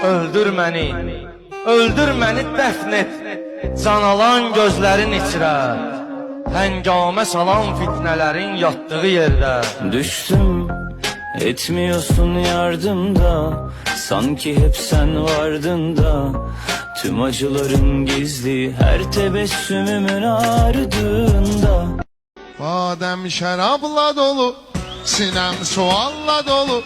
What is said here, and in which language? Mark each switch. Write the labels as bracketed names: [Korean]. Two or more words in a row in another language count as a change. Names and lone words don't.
[Azerbaijani] öldür məni dəfn et, can alan gözlərin içrə, həngamə salan fitnələrin yatdığı yerdə. [Turkish] Düştüm, etmiyorsun yardımda, sanki hep sen vardın da, tüm acılarım gizli her tebessümümün ardında. [Azerbaijani] Badem şərabla dolu, sinem sualla dolu.